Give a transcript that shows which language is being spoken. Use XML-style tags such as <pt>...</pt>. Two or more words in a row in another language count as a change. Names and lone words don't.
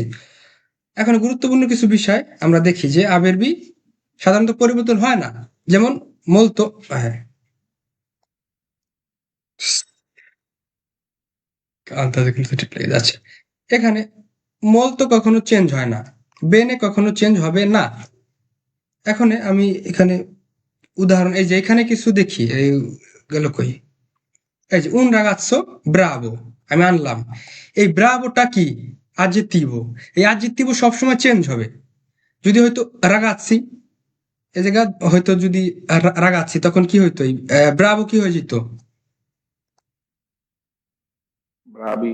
<bn>এখন গুরুত্বপূর্ণ কিছু বিষয় আমরা দেখি, যে আবেরবি সাধারণত পরিবর্তন হয় না, যেমন মলতো, হ্যাঁ, আন্দাজে কিন্তু ঠিক লেগে যাচ্ছে। এখানে মলতো কখনো চেঞ্জ হয় না, বেনে কখনো চেঞ্জ হবে না, এখন আমি এখানে উদাহরণ, এই যে এখানে কিছু দেখি, এই গেল কই, এই যে</bn> <it>un ragazzo bravo</it> <bn>আমি আনলাম। এই ব্রাভোটা কি? adjectivo। এই adjectivo সবসময় চেঞ্জ হবে। যদি হয়তো রাগাচ্ছি, এই জায়গা হয়তো যদি রাগাচ্ছি, তখন কি হইতো? এই ব্রাভো কি হয়ে যেত? Bravi,</bn>